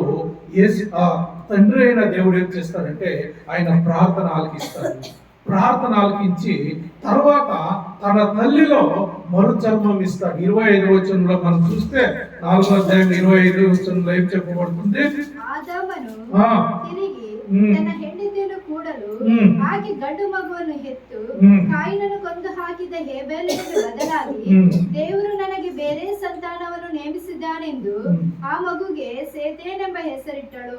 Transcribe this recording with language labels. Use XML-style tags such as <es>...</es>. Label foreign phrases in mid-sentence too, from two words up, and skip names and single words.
<te>తండ్రి అయిన దేవుడు ఏం చేస్తాడంటే ఆయన ప్రార్థన ఆలకిస్తాడు. ప్రార్థన ఆలకించి తర్వాత తన తల్లిలో మరుజన్మం ఇస్తాడు. 25 వచనంలో మనం చూస్తే 4వ అధ్యాయం 25 వచనంలో ఏం చెప్పబడుతుంది?</te> <kn>ಆದಾಮನು ఆ, ತಿರುಗಿ ಹ್ಮ್. ತನ್ನ ಹೆಂಡತಿಯನ್ನು ಕೂಡಲು ಹ್ಮ್. ಆಕೆ ಗಂಡು ಮಗುವನ್ನು ಹೆತ್ತು ಹ್ಮ್. ಕಾಯಿನನ್ನು ಕೊಂದು ಹಾಕಿದ ಹೇಬೇಲನಿಗೆ ಬದಲಾಗಿ ಹ್ಮ್. ದೇವರು ನನಗೆ ಬೇರೆ ಸಂತಾನವನ್ನು ನೇಮಿಸಿದ್ದಾನೆಂದು ಹ್ಮ್. ಆ ಮಗುಗೆ ಸೇತೇನೆಂಬ ಹೆಸರಿಟ್ಟಳು.</kn>